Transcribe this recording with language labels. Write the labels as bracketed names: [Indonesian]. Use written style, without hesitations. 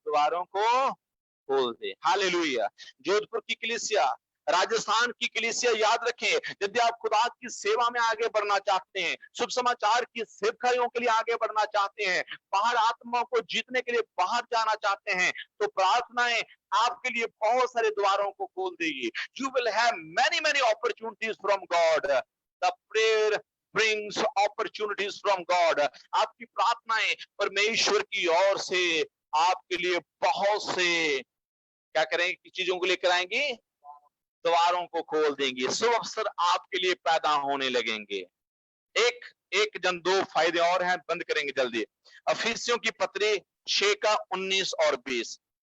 [Hindi] द्वारों को खोल दे। हालेलुया। जोधपुर की कलीसिया, राजस्थान की कलीसिया, याद रखें, यदि आप खुदा की सेवा में आगे बढ़ना चाहते हैं, शुभ समाचार की सेवकाइयों के लिए आगे बढ़ना चाहते हैं, बाहर आत्माओं को जीतने के लिए बाहर जाना चाहते हैं, तो प्रार्थनाएं आपके लिए बहुत सारे द्वारों को खोल देगी। [English] You will have many opportunities from God. The prayer brings opportunities from God. [Hindi] आपकी प्रार्थनाएं परमेश्वर की ओर से आपके लिए बहुत से क्या करेंगे? चीजों को लेकर आएंगी, द्वारों को खोल देंगे, शुभ अवसर आपके लिए पैदा होने लगेंगे। एक जन 2 फायदे और हैं, बंद करेंगे जल्दी। अफीसियों की पत्री 6 का 19 और 20।